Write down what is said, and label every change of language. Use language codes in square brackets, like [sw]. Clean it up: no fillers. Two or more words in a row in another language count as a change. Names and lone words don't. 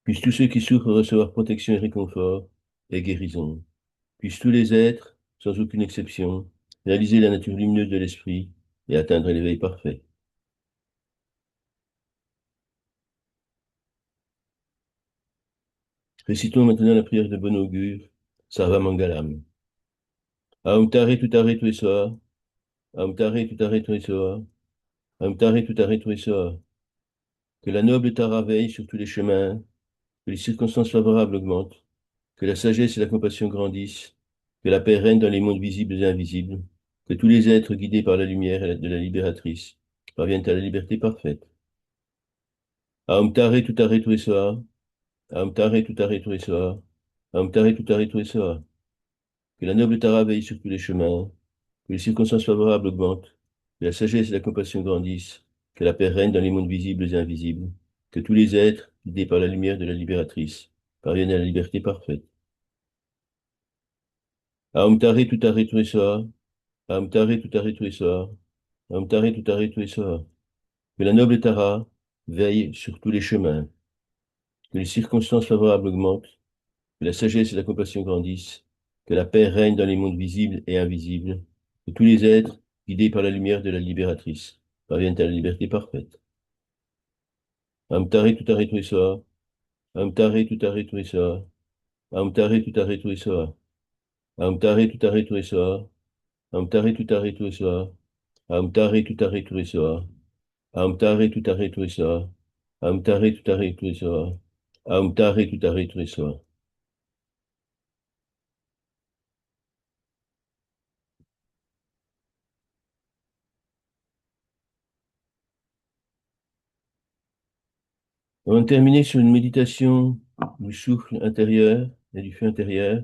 [fr] Puissent tous ceux qui souffrent recevoir protection et réconfort et guérison. Puissent tous les êtres, sans aucune exception, réaliser la nature lumineuse de l'esprit et atteindre l'éveil parfait. Récitons maintenant la prière de bon augure, [sa] सर्व मङ्गलम्. ॐ तारे तुतारे तुएसोआ, ॐ तारे तुतारे तुएसोआ, ॐ तारे तुतारे तुएसोआ. [fr] Que la noble Tara veille sur tous les chemins, que les circonstances favorables augmentent, que la sagesse et la compassion grandissent, que la paix règne dans les mondes visibles et invisibles, que tous les êtres guidés par la lumière de la libératrice parviennent à la liberté parfaite. [sa] ॐ तारे तुतारे तुएसोआ, ॐ तारे तुतारे तुएसोआ, ॐ तारे तुतारे तुएसोआ. [fr] Que la noble Tara veille sur tous les chemins, que les circonstances favorables augmentent, que la sagesse et la compassion grandissent, que la paix règne dans les mondes visibles et invisibles, que tous les êtres, guidés par la lumière de la libératrice, parviennent à la liberté parfaite. [sa] ॐ तारे तुतारे तुएसोआ, ॐ तारे तुतारे तुएसोआ, ॐ तारे तुतारे तुएसोआ. [fr] Que la noble Tara veille sur tous les chemins, que les circonstances favorables augmentent, que la sagesse et la compassion grandissent, que la paix règne dans les mondes visibles et invisibles, que tous les êtres, guidés par la lumière de la libératrice, parviennent à la liberté parfaite. [sa] अम्तारे तुतारे तुएसोआ, अम्तारे तुतारे तुएसोआ, अम्तारे तुतारे तुएसोआ, अम्तारे तुतारे तुएसोआ, अम्तारे तुतारे तुएसोआ, अम्तारे तुतारे तुएसोआ, अम्तारे तुतारे तुएसोआ, अम्तारे तुतारे तुएसोआ, अम्तारे तुतारे तुएसोआ. [fr] On va terminer sur une méditation du souffle intérieur et du feu intérieur.